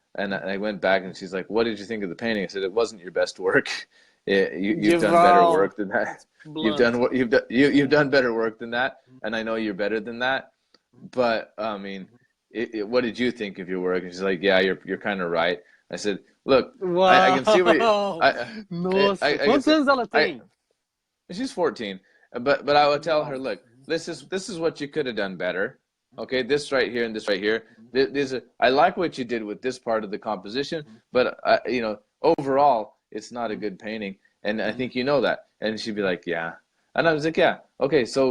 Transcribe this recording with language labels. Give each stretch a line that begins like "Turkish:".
English: And I went back and she's like, what did you think of the painting? I said, it wasn't your best work. You've done better work than that. You've done better work than that, and I know you're better than that. But I mean, what did you think of your work? And she's like, yeah, you're kind of right. I said, look, I can see what
Portuguese: Nossa, quantos anos ela tem?
English: She's 14, but I would tell her, look, this is what you could have done better. Okay, this right here and this right here. I like what you did with this part of the composition, but you know, overall, it's not a good painting, and I think you know that. And she'd be like, yeah, and I was like, yeah, okay, so